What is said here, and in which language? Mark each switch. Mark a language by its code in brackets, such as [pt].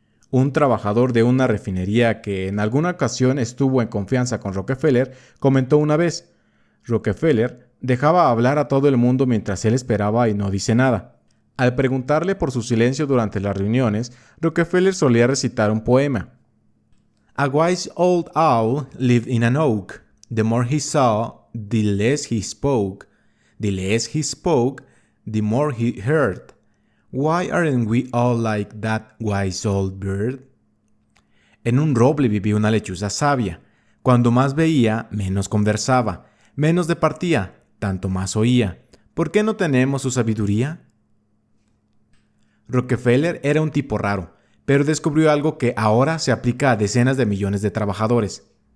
[es] Un trabajador de una refinería que en alguna ocasión estuvo en confianza con Rockefeller comentó una vez: Rockefeller dejaba hablar a todo el mundo mientras él esperaba y no dice nada. Al preguntarle por su silencio durante las reuniones, Rockefeller solía recitar un poema. [en] A wise old owl lived in an oak. The more he saw, the less he spoke. The less he spoke, the more he heard. Why aren't we all like that wise old bird? [es] En un roble vivía una lechuza sabia. Cuando más veía, menos conversaba. Menos departía, tanto más oía. ¿Por qué no tenemos su sabiduría? Rockefeller era un tipo raro, pero descubrió algo que ahora se aplica a decenas de millones de trabajadores.